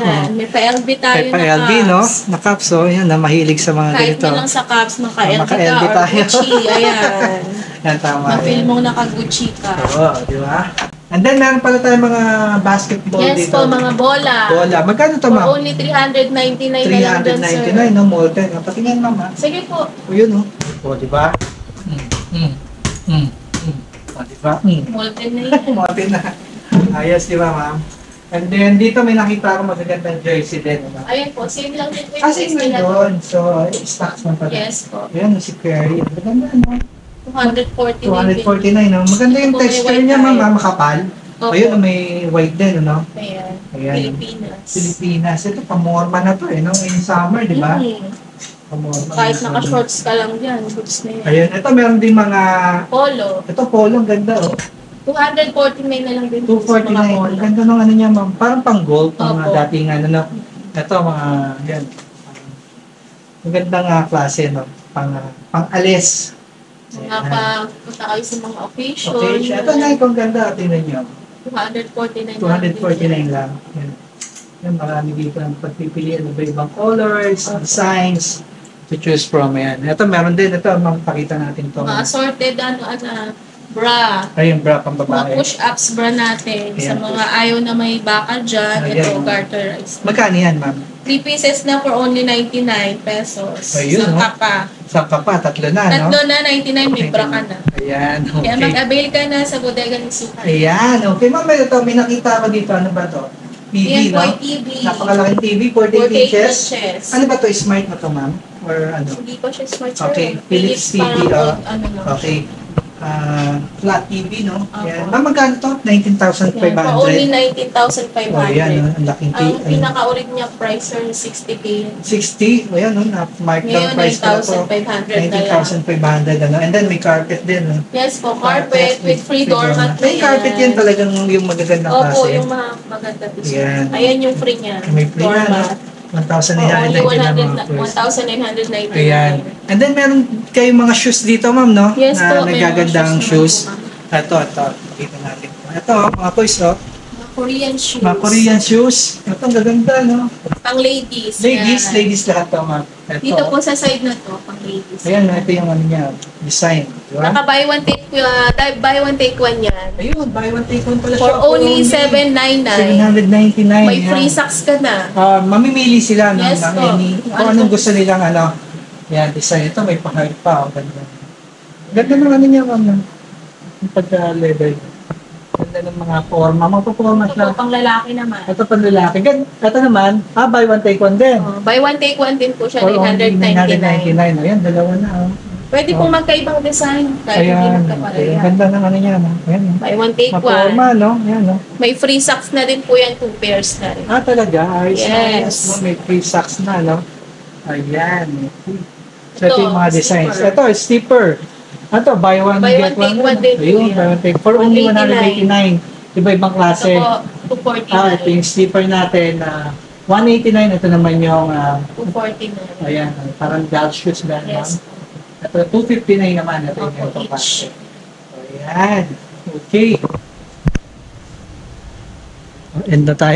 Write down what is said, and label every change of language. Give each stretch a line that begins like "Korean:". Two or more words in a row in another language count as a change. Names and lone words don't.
Filipino: Yan, may pa-LB tayo Kaya pa LB, no? Na caps, oh. Yan, na mahilig sa mga Kahit ganito. na lang sa caps, maka-LB ka Maka-LB or tayo. Gucci. Ayan. Yan, tama. Ma-feel yan. mo naka-Gucci ka. Oo, di ba?
English: And then,
Filipino: meron pala tayong mga basketball Yes dito. po, mga bola. Bola. Magkano to, For ma'am? only 399 na lang dyan, sir. 399, no? Molten. Patingin, ma'am, ha? Sige po. O, yun, oh. O, di ba? Di ba? Molten na yan. Modern na. Ayos, di ba, ma'am?
English: And then,
Filipino: dito may nakita ako magagandang jersey din. Diba? Ayun po, same lang din po yung Kasi price nila. yun. So, stocks man pala. Yes po. Ayan, si Perry. Maganda, no? 249. 249, no? Maganda yung Ito po, may texture white niya, tayo. ma'am. Makapal. Opo. Ayun, may white din, no? Ayan. Ayan. Pilipinas. Pilipinas. Ito, pamorma na to, eh, no?
English: In summer,
Filipino: di ba? Pamorma. Kahit naka-shorts ka lang dyan, goods na yan. Ayun, ito meron din mga... Polo. Ito, polo, ang ganda, oh. 249 na lang din po sa 249. mga Ang polo. ganda ng ano niya, ma'am. Parang pang gold, pang Opo. dating ano, no? Ito, mga, yan. Ang gandang klase, no? Pang alis. Mga pagpunta kayo sa mga occasion. Okay, ito na yung ganda. Tingnan niyo. 249 249 lang. Yan. Yan, marami dito ang pagpipilian ng ibang
English: colors, designs to choose from.
Filipino: Yan. Ito, meron din. Ito, makikita natin to. Mga assorted, bra. Ayun, bra, pang Mga babae. push-ups bra natin. Sa Ayan. mga ayaw na may bakal dyan, Ayan. ito, garterized. Magkano yan, ma'am? 3 pieces na
English: for only
Filipino: 99 pesos. Ayun, Isang no? kapa. Saan ka pa? Tatlo na, no? Tatlo na, 99, may bra ka na. Ayan, Kaya okay. mag-avail ka na sa bodega ni Suki. Ayan, okay. Ma'am, ito, may nakita ako dito. Ano ba to? TV, Yan po no? ay TV. Napakalaking TV, 48 48 inches. inches. Ano ba to? Smart na to, ma'am? Or ano? Hindi pa siya smart sir. Okay, Philips TV, parang old, ano lang. Okay. Flat TV, no? Opo. Yan. Ma'am, magkano to? Yan,
English: for only
Filipino: 19,500. 19,500. Oh, yan, no? Ang laking Ang TV. pinaka-ulit niya price sir, 60K. 60. O yan, no? Na-mark down Ngayon, price ko na to. 9,500 na lang. 19,500, ano?
English: And then
Filipino: may carpet din, no? Yes po,
English: carpet with free doormat
Filipino: na May carpet yan talagang yung magagandang Opo, klase. yung mga maganda piso. Yan. Ayan yung free niya. May free na, no? Doormat. 1,999 Only na mga first. 1,999. Ayan.
English: And then
Filipino: meron kayong mga shoes dito, ma'am, no? Yes Na po, may mga nagagandang shoes shoes. naman po, Ito. Dito natin. Ito, mga boys, oh. Mga Korean shoes. Mga Korean shoes. Ito, ang gaganda, no? Pang ladies. Ladies, yan. ladies lahat to, ma'am. Ito. Dito po sa side na to, pang ladies. Ayan, ito yung ano niya, design. Di ba?
English: Naka buy one take one yan.
Filipino: Ayun,
English: buy one take one pala
Filipino: For siya. only 799. 799. May yan.
English: free socks
Filipino: ka na. Mamimili sila ng, Yes ng po. any, kung anong gusto nilang ano. Yan, design. Ito, may pang-heart pa. Oh, ganda. Ganda ng ano niya, ma'am. Yung pagka-level. Ganda ng mga forma. Magpaporma Ito siya. po, pang lalaki naman. Ito pang lalaki. Ito naman,
English: buy one take one din. Buy one take one
Filipino: din po siya,
English: For only
Filipino: 999. 999. Ayan, dalawa na. Oh. Pwede po magkaibang design. Kahit hindi Ayan, ang magkapareha. ganda ng ano niya. No? Ayan, no?
English: Buy one take
Filipino: Maporma, one. no? Ayan, no? May
English: free socks
Filipino: na din po yan, 2 pairs na rin. Talaga? Ayos na, Yes. ayos, no? May
English: free socks
Filipino: na, no? Ayan. So, Ito, ito yung mga designs. slipper. Ito, slipper. Ito,
English: buy one,
Filipino: Buy get
English: one, take
Filipino: one. one din po Ayun, yan.
English: buy one, take. For only
Filipino: 189. 189. Iba-ibang klase. Ito po, 249. Ito yung slipper natin. 189. Ito naman yung, 249. ayan, parang golf shoes ba? Yes. Ito, 259 naman. Ito yung Opo, ganito each. klase. Ayan. Okay. End na tayo.